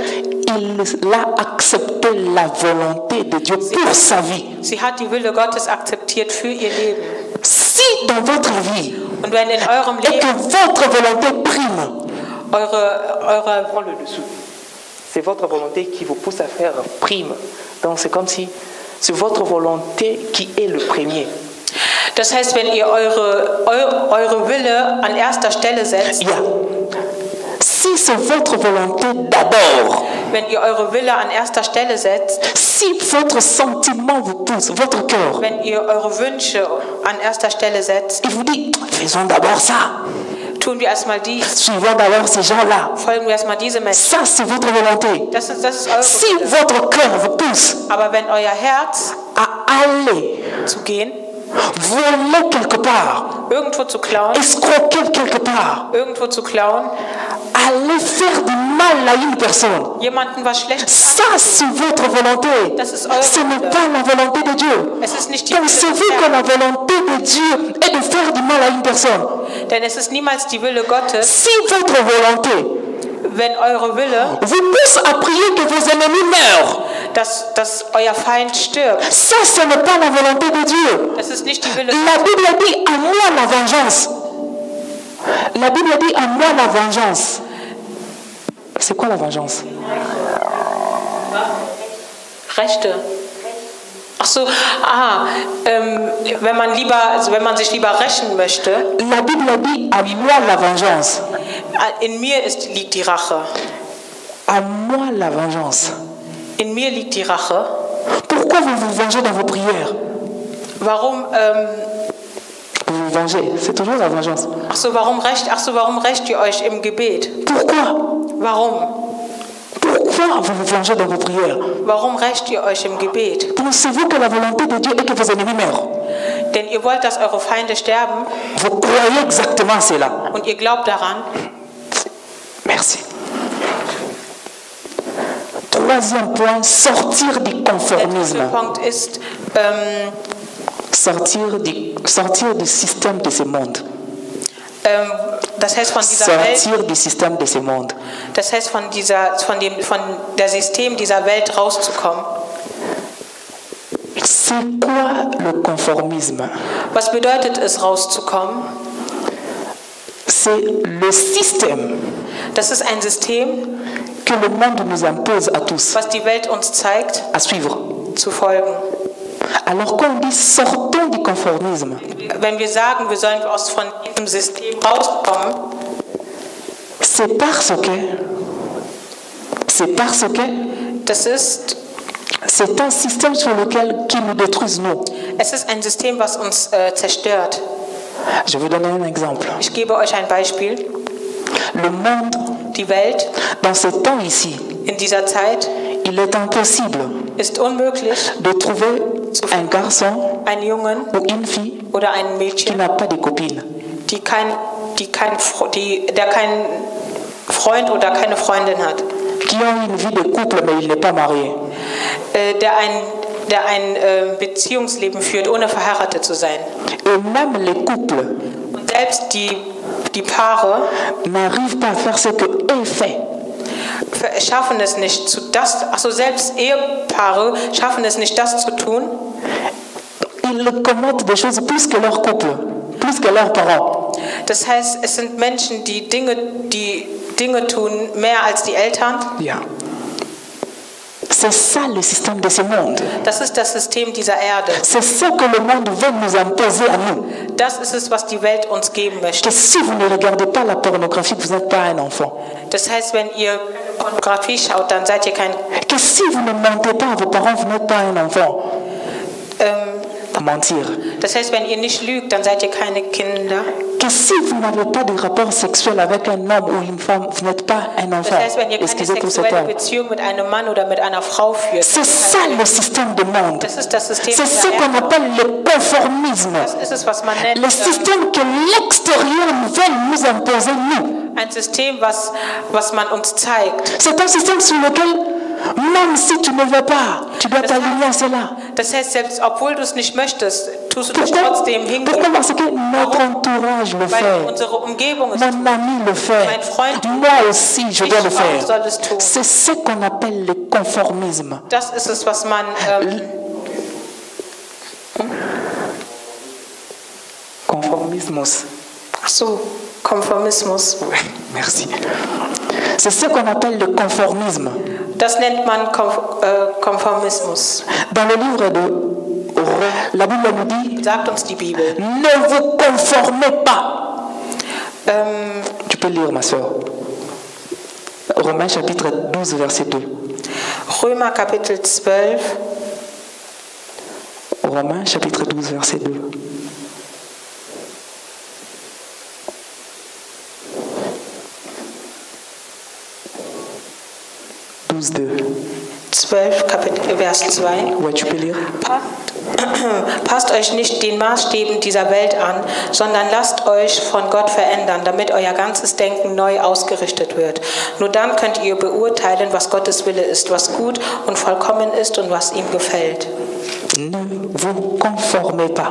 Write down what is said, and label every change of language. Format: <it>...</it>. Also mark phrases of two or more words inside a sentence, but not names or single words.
<fr>il a accepté la volonté de Dieu pour sa vie.</fr> <de>sie hat die Wille Gottes akzeptiert für ihr Leben.</de> <fr>Si dans votre vie,</fr> <de>Und wenn in eurem</de> <fr>et que</fr> <de>Leben</de> <fr>votre volonté prime, c'est votre volonté qui vous pousse à faire prime. Donc c'est comme si c'est votre volonté qui est le premier.</fr> <de>Das heißt, wenn ihr eure Wille an erster Stelle setzt, yeah.</de> <fr>Si c'est votre volonté d'abord,</fr> <de>wenn ihr eure Wille an erster Stelle setzt,</de> <fr>si votre sentiment vous pousse, votre cœur,</fr> <de>wenn ihr eure Wünsche an erster Stelle setzt,</de> <fr>il vous dit, faisons d'abord ça.</fr> <de>tun wir erstmal dies,</de> <fr>Suivons d'abord ces gens-là.</fr> <de>folgen wir erstmal diese Menschen.</de> <fr>Ça, c'est votre volonté.</fr> <de>Das ist eure</de> <fr>Si</fr> <de>Wille.</de> <fr>votre cœur vous pousse</fr> <de>Aber wenn euer Herz</de> <fr>à aller</fr> <de>zu gehen,</de> <fr>voler quelque part,</fr> <de>irgendwo zu klauen,</de> <fr>escroquer quelque part,</fr> <de>irgendwo zu klauen,</de> <fr>aller faire du mal à une personne,</fr> <de>jemanden was Schlechtes</de> <fr>ça, c'est votre volonté.</fr> <de>Das ist eure</de> <fr>Ce n'est</fr> <de>Wille.</de> <fr>pas la volonté de Dieu.</fr> <de>Es ist nicht die</de> <fr>Donc, c'est</fr> <de>Wille</de> <fr>vu des que</fr> <de>Herrn.</de> <fr>la volonté de Dieu est de faire du mal à une personne.</fr> <de>Denn es ist niemals die Wille Gottes,</de> <fr>Si votre volonté</fr> <de>wenn eure Wille,</de> <fr>vous pousse à prier que vos ennemis meurent,</fr> <de>dass euer Feind stirbt.</de> <fr>ça, ce n'est pas la volonté de Dieu.</fr> <de>Das ist nicht die Wille</de> <fr>La Bible dit à moi la vengeance. La Bible dit à moi la vengeance. C'est quoi la vengeance?</fr> <de>Rechte. Ach so, wenn man sich lieber rächen möchte,</de> <fr>La Bible dit à moi la vengeance.</fr> <de>in mir liegt die Rache.</de> <fr>À moi la vengeance.</fr> <de>In mir liegt die Rache.</de> <fr>Pourquoi vous vous vengez dans vos prières?</fr> <de>Warum,</de> <fr>Vous vous vengez, c'est toujours la vengeance.</fr> <de>warum rächt ihr euch im Gebet?</de> <fr>Pourquoi?</fr> <de>Warum?</de> <fr>Pourquoi vous vous vengez dans vos prières?</fr> <de>Warum rächt ihr euch im Gebet?</de> <fr>Pensez-vous que la volonté de Dieu est que vos ennemis meurent?</fr> <de>Denn ihr wollt, dass eure Feinde sterben</de> <fr>Vous croyez exactement cela.</fr> <de>und ihr glaubt daran.</de> <fr>Merci. Troisième point, sortir du</fr> <de>Der</de> <fr>conformisme.</fr> <de>dritte Punkt ist,</de> <fr>sortir du système de ce monde.</fr> <de>Das heißt von dieser Welt,</de> <fr>Sortir du système de ce monde.</fr> <de>das heißt von der System dieser Welt rauszukommen.</de> <fr>C'est quoi le conformisme?</fr> <de>Was bedeutet es, rauszukommen?</de> <fr>C'est le système</fr> <de>Das ist ein System,</de> <fr>que le monde nous impose à tous</fr> <de>was die Welt uns zeigt,</de> <fr>à suivre.</fr> <de>zu folgen.</de> <fr>Alors quand on dit sortons du conformisme,</fr> <de>Wenn wir sagen, wir sollen von diesem System rauskommen,</de> <fr>c'est parce que</fr> <de>das ist,</de> <fr>c'est un système sur lequel qui nous détruise nous.</fr> <de>es ist ein System, was uns zerstört.</de> <fr>Je vais donner un exemple.</fr> <de>Ich gebe euch ein Beispiel.</de> <fr>Le monde,</fr> <de>Die Welt</de> <fr>dans ce temps ici,</fr> <de>in dieser Zeit</de> <fr>il est impossible</fr> <de>ist unmöglich,</de> <fr>de trouver un garçon</fr> <de>einen Jungen</de> <fr>ou une fille</fr> <de>oder ein</de> <fr>qui</fr> <de>Mädchen,</de> <fr>n'a pas de copine.</fr> <de>der keinen Freund oder keine Freundin hat,</de> <fr>Qui ont une vie de couple mais il n'est pas marié.</fr> <de>der ein Beziehungsleben führt, ohne verheiratet zu sein.</de> <fr>Et même les couples</fr> <de>Und selbst die Paare</de> <fr>n'arrivent pas à faire ce que eux font.</fr> <de>schaffen es nicht, selbst Ehepaare schaffen es nicht, das zu tun.</de> <fr>Ils commettent des choses plus que leur couple, plus que leurs parents.</fr> <de>Das heißt, es sind Menschen, die Dinge tun, mehr als die Eltern. Yeah.</de> <fr>C'est ça le système de ce monde.</fr> <de>Das ist das System dieser Erde.</de> <fr>C'est ça que le monde veut nous imposer à nous.</fr> <de>Das ist es, was die Welt uns geben möchte.</de> <fr>Que si vous ne regardez pas la pornographie, vous n'êtes pas un enfant.</fr> <de>Das heißt, wenn ihr Pornografie schaut, dann seid ihr kein...</de> <fr>Que si vous ne mentez pas à vos parents, vous n'êtes pas un enfant. Mentir.</fr> <de>Das heißt, wenn ihr nicht lügt, dann seid ihr keine Kinder.</de> <fr>Que si vous n'avez pas de rapport sexuel avec un homme ou une femme, vous n'êtes pas un enfant.</fr> <de>Das heißt, wenn ihr keine</de> <fr>Excusez pour ce</fr> <de>sexuelle</de> <fr>terme.</fr> <de>Beziehung mit einem Mann oder mit einer Frau führt.</de> <fr>C'est ça le système du monde.</fr> <de>Das ist das System</de> <fr>C'est ce</fr> <de>dieser</de> <fr>qu'on</fr> <de>Erde.</de> <fr>appelle le conformisme.</fr> <de>Das ist es, was man nennt.</de> <fr>Le système que l'extérieur veut nous imposer, nous.</fr> <de>Ein System, was man uns zeigt.</de> <fr>C'est un système sur lequel, même si tu ne veux pas, tu dois t'aligner à cela.</fr> <de>Das heißt, selbst obwohl du es nicht möchtest, tust du dich</de> <fr>Pourquoi?</fr> <de>trotzdem</de> <fr>Pourquoi?</fr> <de>hingeben.</de> <fr>Parce que notre entourage le</fr> <de>Weil</de> <fr>fait.</fr> <de>unsere Umgebung es</de> <fr>Mon ami le fait.</fr> <de>Mein Freund,</de> <fr>Moi aussi, je dois le</fr> <de>ich</de> <fr>faire.</fr> <de>auch soll es tun.</de> <fr>C'est ce qu'on appelle le conformisme.</fr> <de>Das ist es, was man... Conformismus. Ach so, Konformismus.</de> <fr>Merci. C'est ce qu'on appelle le conformisme.</fr> <de>Das nennt man Konformismus.</de> <fr>Dans le livre de Romains, la Bible nous dit,</fr> <de>Sagt uns die Bibel.</de> <fr>ne vous conformez pas. Tu peux lire, ma soeur. Romains chapitre 12, verset 2.</fr> <de>Römer Kapitel 12.</de> <fr>Romains chapitre 12, verset 2.</fr> <de>Vers 2.</de> <fr>Ouais, tu peux lire.</fr> <de>Passt euch nicht den Maßstäben dieser Welt an, sondern lasst euch von Gott verändern, damit euer ganzes Denken neu ausgerichtet wird. Nur dann könnt ihr beurteilen, was Gottes Wille ist, was gut und vollkommen ist und was ihm gefällt.</de> <fr>Ne vous conformez pas.</fr>